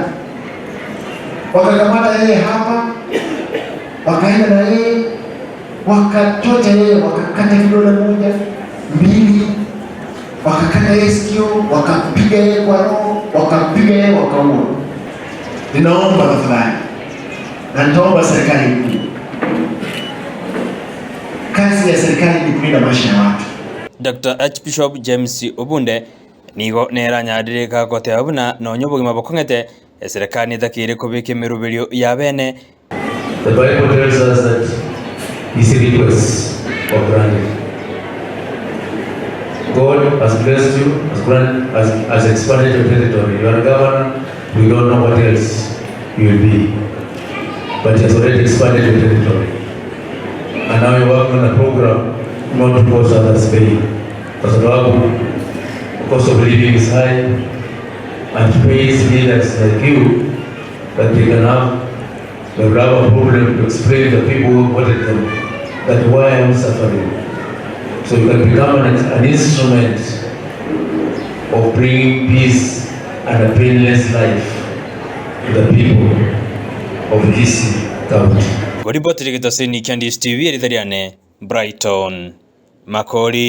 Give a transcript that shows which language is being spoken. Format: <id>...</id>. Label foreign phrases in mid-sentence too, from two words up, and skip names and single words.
<sw>Wakakamata yeye hapa, wakaenda na yeye, wakatocha yeye, wakakata kidole moja, mbili, wakakata yeye sikio, wakapiga yeye kwa roho, wakapiga yeye, wakaua. Ninaomba tafadhali, na nitaomba serikali kuu, kazi ya serikali ni kulinda maisha ya watu.</sw> <guz>Dr. Archbishop James Obunde nigo neranyadire kakote abuna nonyobogi mabokongete serikali itakire kubika imirubirio ya bene.</guz> <en>The Bible tells us that his requests are granted. God has blessed you, has expanded your territory. You are a governor, we don't know what else you will be. But he has already expanded your territory. And now you're working on a program not to cause others pain.</en> <sw>Kwa sababu</sw> <en>cost of living is high and pays leaders like you that they can have a problem to explain to the people who voted them that why I'm suffering. So you can become an instrument of bringing peace and a painless life the people of Kisii County.</en> <guz>Kodi botiri kitosini Ndizi TV Brighton Makori.</guz>